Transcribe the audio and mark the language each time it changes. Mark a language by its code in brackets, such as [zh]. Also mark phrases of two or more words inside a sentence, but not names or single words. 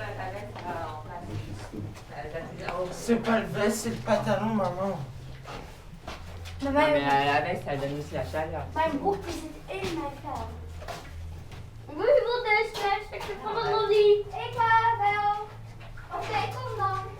[fr] C'est pas le veste, c'est le pantalon, maman. Mais à la veste, ça donne aussi la chaleur. [nl] mijn broek die zit in mijn vel. Wie wil deze stukje van de lolly? Ik wel. Oké, kom dan.